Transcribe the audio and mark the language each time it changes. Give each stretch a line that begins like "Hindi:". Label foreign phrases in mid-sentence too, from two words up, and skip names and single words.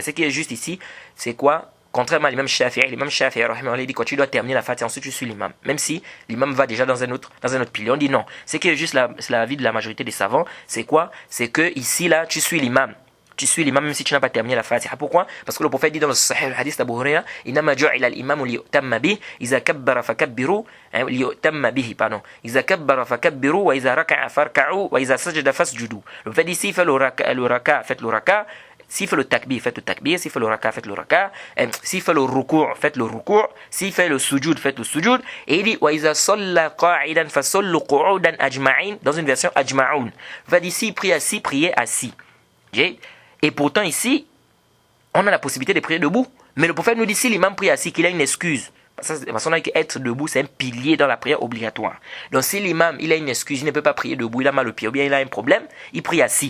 French: Ce qui est juste ici, c'est quoi? Contrairement à l'imam Shafi'i, il dit quand tu dois terminer la Fatiha, ensuite tu suis l'imam. Même si l'imam va déjà dans un autre pilier. On dit non. Ce qui est juste l'avis de la majorité des savants, c'est quoi? C'est que ici, là, tu suis l'imam. Tu suis l'imam même si tu n'as pas terminé la Fatiha. Pourquoi? Parce que le prophète dit dans le Sahih, le hadith d'Abu Huraira,
Arabic: إنما جعل الإمام ليؤتم به إذا كبر فكبروا ليؤتم به,
French: pardon.
Arabic: إذا كبر فكبروا وإذا ركع فاركعوا وإذا سجد فاسجدوا.
French: Le prophète dit, s'il fait le raka, faites le raka. S'il fait le takbir, faites le takbir. S'il fait le raka, faites le raka. S'il fait le ruku', faites le ruku'. S'il fait le sujoud, faites le sujoud. Et il dit,
Arabic: وإذا صلى قاعدا فصلوا قعودا أجمعين,
French: dans une version ajma'un. Le prophète dit, s'il prie assis, priez assis. Et pourtant ici, on a la possibilité de prier debout. Mais le prophète nous dit, si l'imam prie assis, qu'il a une excuse. Parce qu'on a dit qu'être debout, c'est un pilier dans la prière obligatoire. Donc si l'imam, il a une excuse, il ne peut pas prier debout, il a mal au pied, ou bien il a un problème, il prie assis.